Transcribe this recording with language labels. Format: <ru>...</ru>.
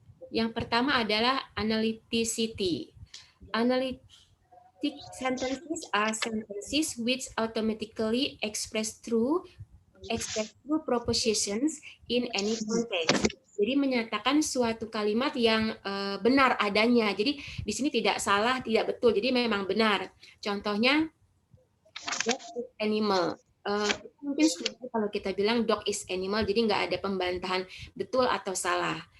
<id>Yang pertama adalah analyticity.</id> <en>Analytic sentences are sentences which automatically express through propositions in any context.</en> <id>Jadi menyatakan suatu kalimat yang benar adanya. Jadi di sini tidak salah, tidak betul. Jadi memang benar. Contohnya,</id> <en>dog is animal.</en> <id>Mungkin kalau kita bilang</id> <en>dog is animal,</en> <id>jadi nggak ada pembantahan betul atau salah.</id>